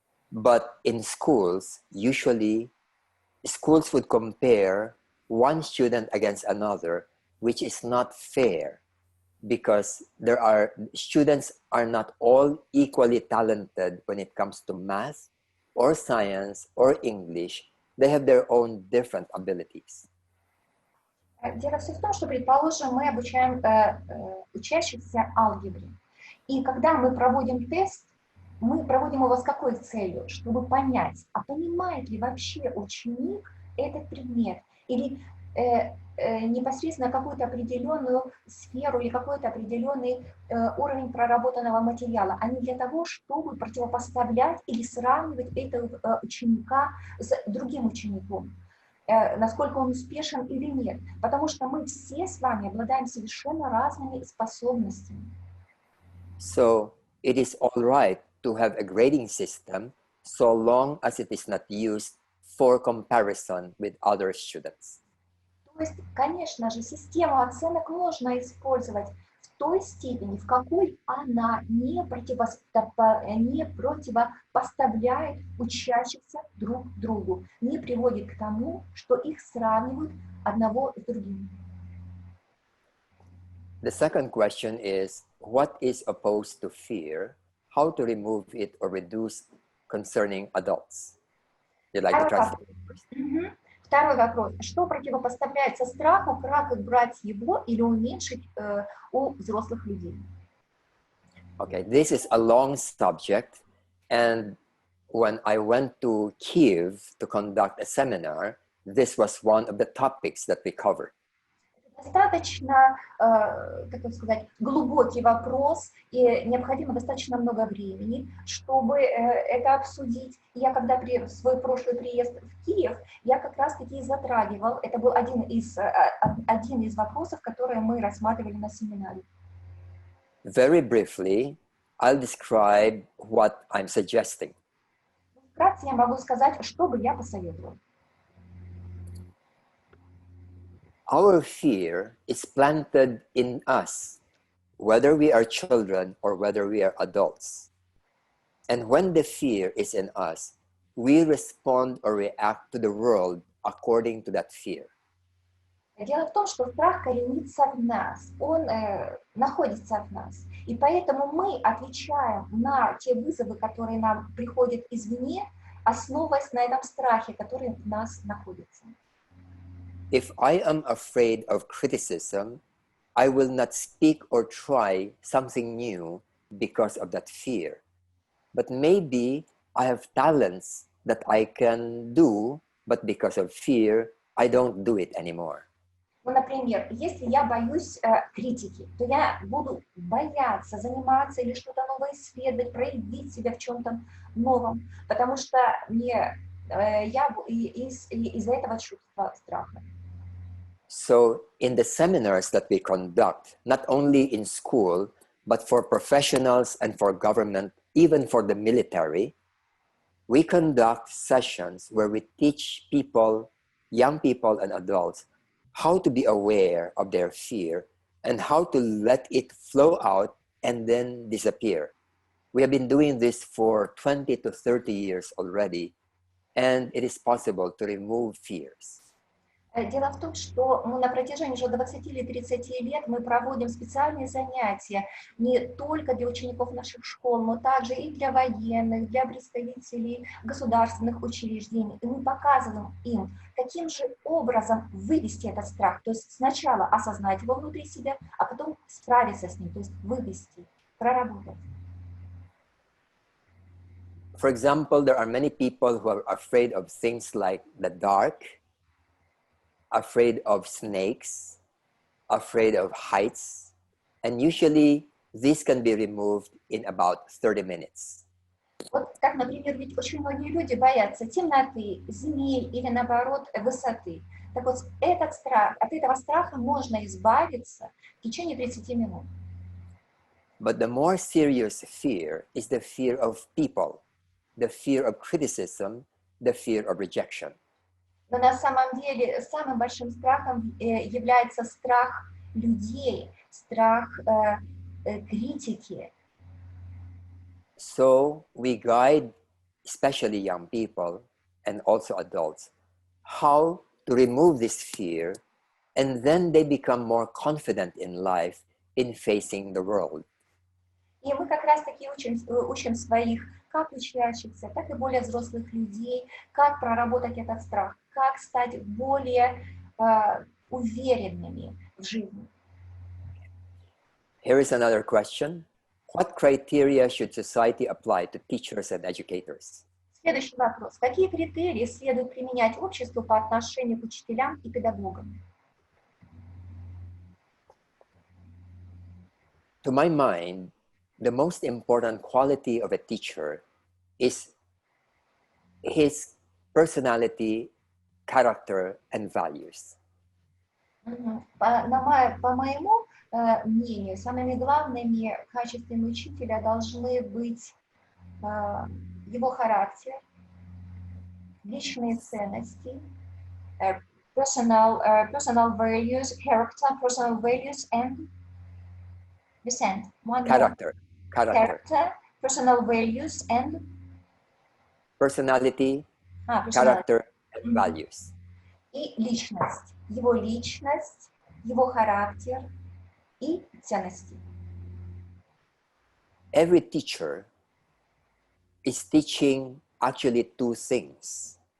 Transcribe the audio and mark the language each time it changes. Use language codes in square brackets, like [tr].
[en] But in schools, usually, schools would compare one student against another, which is not fair, because students are not all equally talented when it comes to math or science or English. They have their own different abilities. [ru] Дело все в том, что, предположим, мы обучаем учащихся алгебре. И когда мы проводим тест, мы проводим его с какой целью? Чтобы понять, а понимает ли вообще ученик этот предмет? Или непосредственно какую-то определенную сферу или какой-то определенный уровень проработанного материала, а не для того, чтобы противопоставлять или сравнивать этого ученика с другим учеником, насколько он успешен или нет. Потому что мы все с вами обладаем совершенно разными способностями. [en] So it is all right to have a grading system so long as it is not used for comparison with other students. [ru] То есть, конечно же, систему оценок можно использовать в той степени, в какой она не противопоставляет учащихся друг другу, не приводит к тому, что их сравнивают одного с другим. [en] The second question is, what is opposed to fear? How to remove it or reduce concerning adults? You'd like to translate it first? [ru] Второй вопрос. Что противопоставляется страху, как убрать его или уменьшить у взрослых людей? [en] Okay, this is a long subject, and when I went to Kiev to conduct a seminar, this was one of the topics that we covered. [ru] Достаточно, как сказать, глубокий вопрос, и необходимо достаточно много времени, чтобы это обсудить. Я когда в свой прошлый приезд в Киев, я как раз-таки затрагивал, это был один из вопросов, которые мы рассматривали на семинаре. [en] Very briefly, I'll describe what I'm suggesting. [ru] Вкратце я могу сказать, что бы я посоветовал. [en] Our fear is planted in us, whether we are children or whether we are adults. And when the fear is in us, we respond or react to the world according to that fear. [ru] Дело в том, что страх коренится в нас, он находится в нас. И поэтому мы отвечаем на те вызовы, которые нам приходят извне, основываясь на этом страхе, который в нас находится. [en] If I am afraid of criticism, I will not speak or try something new because of that fear. But maybe I have talents that I can do, but because of fear, I don't do it anymore. [ru] Ну, например, если я боюсь критики, то я буду бояться заниматься или что-то новое исследовать, проявить себя в чем-то новом, потому что я из-за этого чувства страха. [en] So in the seminars that we conduct, not only in school, but for professionals and for government, even for the military, we conduct sessions where we teach people, young people and adults, how to be aware of their fear and how to let it flow out and then disappear. We have been doing this for 20 to 30 years already, and it is possible to remove fears. [ru] Дело в том, что на протяжении уже 20 или 30 лет мы проводим специальные занятия не только для учеников наших школ, но также и для военных, для представителей государственных учреждений. И мы показываем им, каким же образом вывести этот страх. То есть сначала осознать его внутри себя, а потом справиться с ним, то есть вывести, проработать. [en] For example, there are many people who are afraid of things like the dark, afraid of snakes, afraid of heights, and usually this can be removed in about 30 minutes. [ru] Вот как, например, ведь очень многие люди боятся темноты, змей или, наоборот, высоты. Так вот, от этого страха можно избавиться в течение 30 минут. [en] But the more serious fear is the fear of people, the fear of criticism, the fear of rejection. [ru] Но на самом деле самым большим страхом является страх людей, страх критики. [en] So we guide, especially young people and also adults, how to remove this fear, and then they become more confident in life in facing the world. [ru] И мы как раз-таки учим своих как учащихся, так и более взрослых людей, как проработать этот страх, как стать более уверенными в жизни. [en] Here is another question. What criteria should society apply to teachers and educators? [ru] Следующий вопрос. Какие критерии следует применять обществу по отношению к учителям и педагогам? [en] To my mind, the most important quality of a teacher is his personality, character, and values. [ru] По моему мнению, самыми главными качествами учителя должны быть его характер, личные ценности, [en] personal values, personal values, and [ru] Віцент, [en] Character, personal values, and personality, character, and values. [ru] И личность, его характер и ценности. [en] Every teacher is teaching actually two things.